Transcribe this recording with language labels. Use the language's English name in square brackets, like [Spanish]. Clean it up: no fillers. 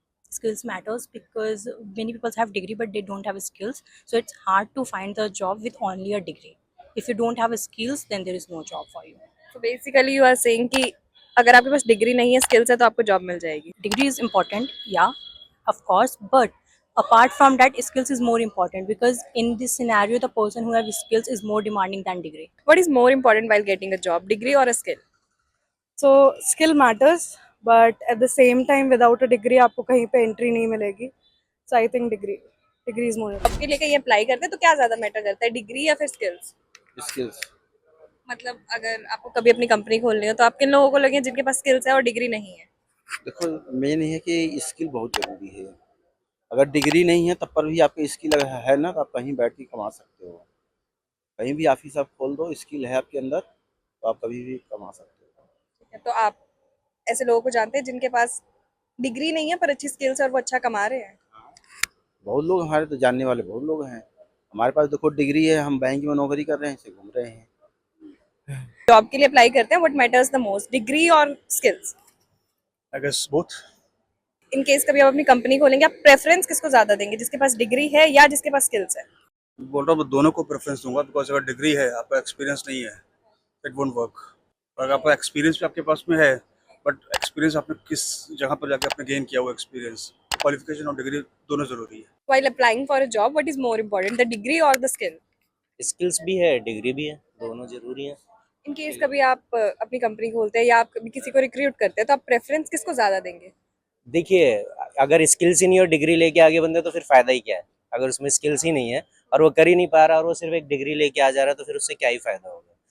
[English] Skills matters because many people have degree but they don't have skills, so it's hard to find the job with only a degree. If you don't have skills, then there is no job for you. So basically you are saying [Hindi] कि अगर आपके पास degree नहीं है, skills है, तो आपको job मिल जाएगी। [English] Degree is important, yeah, of course, but apart from that, skills is more important because in this scenario the person who have skills is more demanding than degree. What is more important while getting a job, degree or a skill? So skill matters, but at the same time without a degree [Hindi] आपको कहीं पे entry नहीं मिलेगी. [English] So I think degree is more important. [Hindi] आपके लिए कहीं apply करते हैं तो क्या ज्यादा मैटर करता है, डिग्री या फिर स्किल्स? स्किल्स। मतलब अगर आपको कभी अपनी कंपनी खोलनी हो तो आप किन लोगों को लगे जिनके पास स्किल्स है और डिग्री नहीं है? देखो मेन है कि स्किल बहुत जरूरी है। अगर डिग्री नहीं है तब पर भी आपकी स्किल है ना, तो आप कहीं बैठ के कमा सकते हो। कहीं भी ऑफिस आप खोल दो, स्किल है आपके अंदर तो आप कभी भी कमा सकते हो। तो आप ऐसे लोगों को जानते हैं जिनके पास डिग्री नहीं है पर अच्छी स्किल्स है और वो अच्छा कमा रहे हैं? बहुत लोग हमारे तो जानने वाले बहुत लोग हैं। हमारे पास देखो डिग्री है, हम बैंक में नौकरी कर रहे हैं, से घूम रहे हैं। जॉब के लिए अप्लाई करते हैं, [English] what matters the most, [Hindi] degree और skills? [English] I guess both. [Hindi] In case कभी आप अपनी कंपनी खोलेंगे, आप प्रेफरेंस किसको ज्यादा देंगे, जिसके पास डिग्री है या जिसके पास स्किल्स है? बोल रहा हूँ दोनों को प्रेफरेंस दूंगा बिकॉज अगर डिग्री है आपका एक्सपीरियंस नहीं है [English] It won't work. [Hindi] और अगर आपका एक्सपीरियंस भी आपके पास में है बट एक्सपीरियंस आपने किस जगह पर जाके आपने गेन किया वो एक्सपीरियंस, क्वालिफिकेशन और डिग्री दोनों जरूरी है। [English] While applying for a job, what is more important, the degree or the skill? [Hindi] Skills भी है, डिग्री भी है, दोनों जरूरी है। इन केस कभी आप अपनी कंपनी खोलते हैं या आप कभी किसी को रिक्रूट करते हैं तो आप प्रेफरेंस किसको ज्यादा देंगे? देखिए, अगर स्किल्स ही नहीं और डिग्री लेके आगे बंदे तो फिर फायदा ही क्या है। अगर उसमें स्किल्स ही नहीं है और वो कर ही नहीं पा रहा और वो सिर्फ एक डिग्री लेके आ जा रहा है तो फिर उससे क्या ही फायदा होगा।